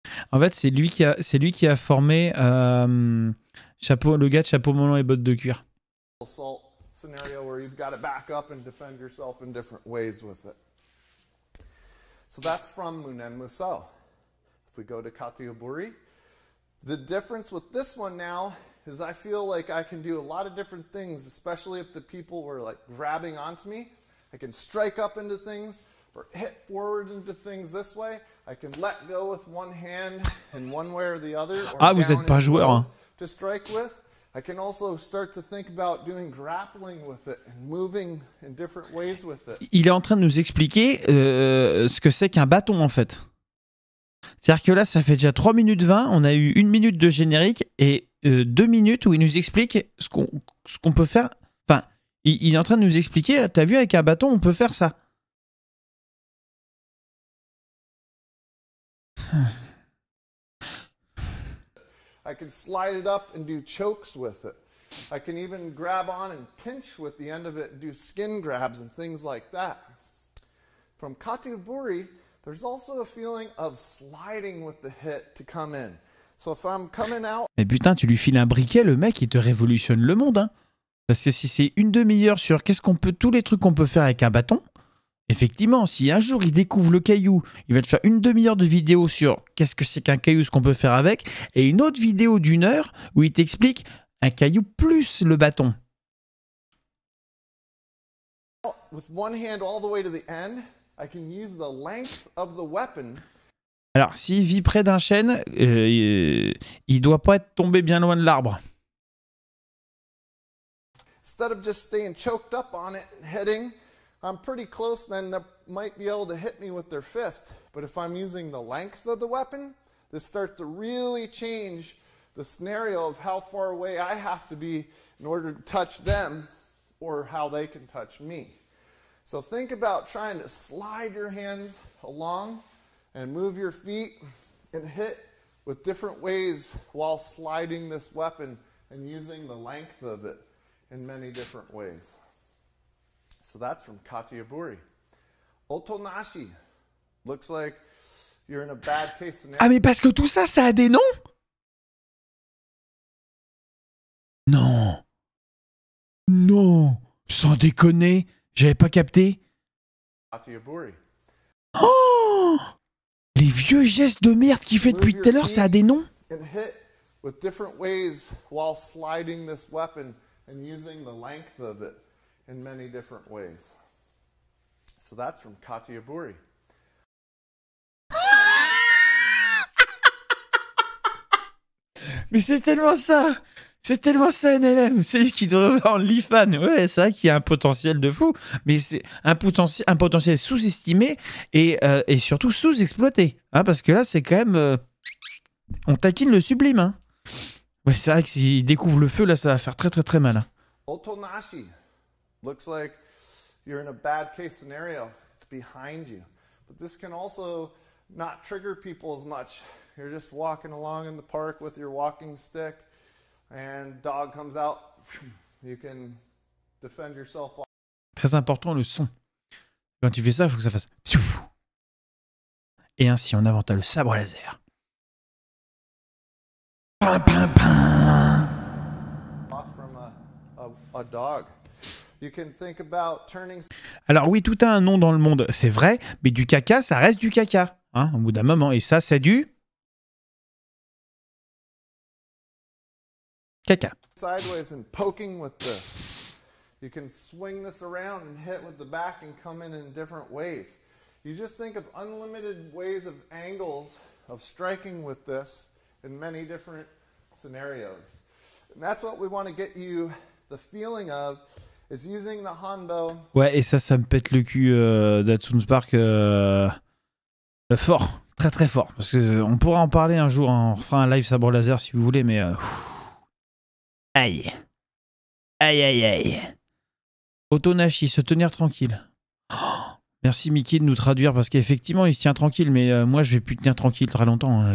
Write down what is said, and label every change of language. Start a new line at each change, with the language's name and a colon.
French: En fait, c'est lui qui a formé le gars de chapeau melon et bottes de cuir.
English: Scenario where you've got to back up and defend yourself in different ways with it. So that's from Munen Muso. If we go to Katioburi, the difference with this one now is I feel like I can do a lot of different things, especially if the people were like grabbing onto me. I can strike up into things or hit forward into things this way. I can let go with one hand in one way or the other. Or
French: Ah, vous n'êtes pas joueur, hein.
English: To strike with. I can also start to think about doing grappling with it and moving in different ways with it.
French: Il est en train de nous expliquer ce que c'est qu'un bâton, en fait. C'est-à-dire que là, ça fait déjà 3 minutes 20, on a eu 1 minute de générique et 2 minutes où il nous explique ce qu'on peut faire. Enfin, il est en train de nous expliquer, t'as vu, avec un bâton, on peut faire ça.
English: I can slide it up and do chokes with it. I can even grab on and pinch with the end of it and do skin grabs and things like that. From Katiburi, there's also a feeling of sliding with the hit to come in. So if I'm coming out...
French: Mais putain, tu lui files un briquet, le mec, il te révolutionne le monde, hein. Parce que si c'est une demi-heure sur tous les trucs qu'on peut faire avec un bâton, effectivement, si un jour il découvre le caillou, il va te faire une demi-heure de vidéo sur qu'est-ce que c'est qu'un caillou, ce qu'on peut faire avec, et une autre vidéo d'1 heure où il t'explique un caillou plus le bâton.
English: With one hand all the way to the end, I can use the length of the weapon.
French: Alors, s'il vit près d'un chêne, il doit pas être tombé bien loin de l'arbre.
English: Instead of just staying choked up on it and hitting, I'm pretty close, then they might be able to hit me with their fist. But if I'm using the length of the weapon, this starts to really change the scenario of how far away I have to be in order to touch them or how they can touch me. So think about trying to slide your hands along and move your feet and hit with different ways while sliding this weapon and using the length of it in many different ways. So that's from Katiburi. Otonashi. Looks like you're in a bad case scenario.
French: Ah, mais parce que tout ça, ça a des noms? Non. Non. Sans déconner. J'avais pas capté.
English: Katiburi. Oh!
French: Les vieux gestes de merde qu'il fait depuis tout à l'heure, ça a des noms?
English: And hit with different ways while sliding this weapon and using the length of it in many different ways. So that's from Katiburi.
French: Mais c'est tellement ça! C'est tellement ça, NLM! C'est lui qui devrait avoir OnlyFans. Ouais, c'est vrai qu'il y a un potentiel de fou, mais c'est un potentiel sous-estimé et surtout sous-exploité. Hein, parce que là, c'est quand même... on taquine le sublime. Hein. Ouais, c'est vrai que s'il découvre le feu, là, ça va faire très très très mal. Hein.
English: Otonashi. Looks like you're in a bad case scenario. It's behind you. But this can also not trigger people as much. You're just walking along in the park with your walking stick and dog comes out. You can defend yourself.
French: Très important, le son. Quand tu fais ça, il faut que ça fasse... Et ainsi, on inventa le sabre laser. Pam, pam, pam.
English: From a dog. You can think about turning...
French: Alors oui, tout a un nom dans le monde, c'est vrai, mais du caca, ça reste du caca, hein, au bout d'un moment. Et ça, c'est du... caca.
English: Sideways and poking with this. You can swing this around and hit with the back and come in different ways. You just think of unlimited ways of angles of striking with this in many different scenarios. And that's what we want to get you the feeling of, is using the Hanbo.
French: Ouais, et ça me pète le cul d'Hatsun Spark fort, très très fort. Parce qu'on pourra en parler un jour, hein. On refera un live sabre laser si vous voulez, mais... Aïe. Aïe, aïe, aïe. Otonashi, se tenir tranquille. Oh, merci Mickey de nous traduire, parce qu'effectivement, il se tient tranquille, mais moi, je vais plus tenir tranquille très longtemps. Hein.